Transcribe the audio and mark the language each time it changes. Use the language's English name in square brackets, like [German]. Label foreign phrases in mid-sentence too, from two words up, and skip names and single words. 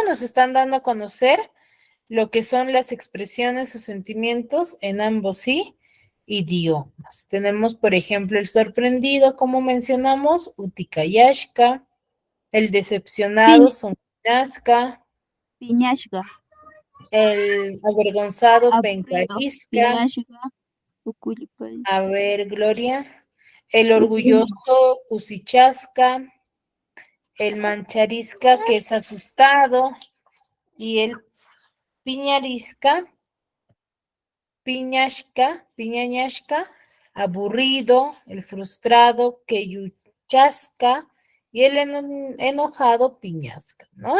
[Spanish] Nos están dando a conocer lo que son las expresiones o sentimientos en ambos sí idiomas. Tenemos, por ejemplo, el sorprendido, como mencionamos, utikayashka, el decepcionado, sonyaska, Piñashga, el avergonzado, aburrido. pencarisca. [Quechua] Piñashga, ucullipay. [Spanish] A ver, Gloria. El Ujú. orgulloso, cusichasca, el mancharisca, que es asustado, y el [Quechua] piñarisca, piñañashka, [Spanish] aburrido, el frustrado, queyuchasca, y el enojado, piñasca, ¿no?